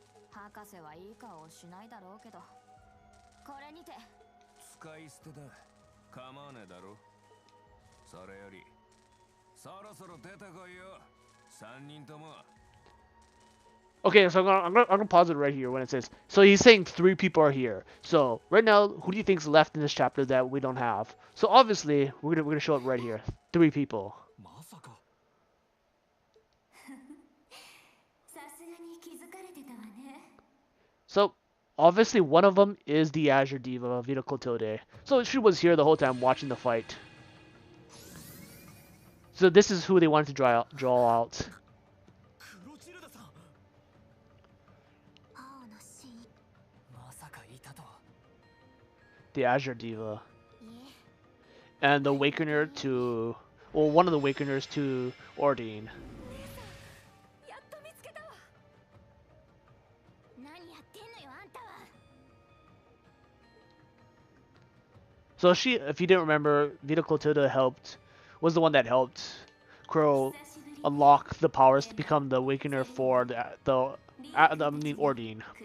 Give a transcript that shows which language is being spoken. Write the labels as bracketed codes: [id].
[ja] 博士はいい顔をしないだろうけど。これにて。使い捨てだ構わねえだろそれよりそろそろ出てこいよ3人とも [en] Okay, so I'm gonna pause it right here when it says. So he's saying 3 people are here. So right now, who do you think's left in this chapter that we don't have? So obviously, we're gonna show it right here. 3 people. [ja] まさかさすがに気づかれてたわね。 [en] So Obviously, one of them is the Azure Diva, Vita Clotilde. So she was here the whole time watching the fight. So this is who they wanted to draw out. [ja] クロチルダさん。青の神。まさかいたとは。 [en] The Azure Diva. [ja] いえ、 [en] And the Wakener to... Well, one of the Wakeners to Ordine. [ja] 姉さん、やっと見つけたわ。何やってんのよ、あんたは。 [en] So she, if you didn't remember, Vita Clotilde was the one that helped Crow unlock the powers to become the Awakener for Ordine.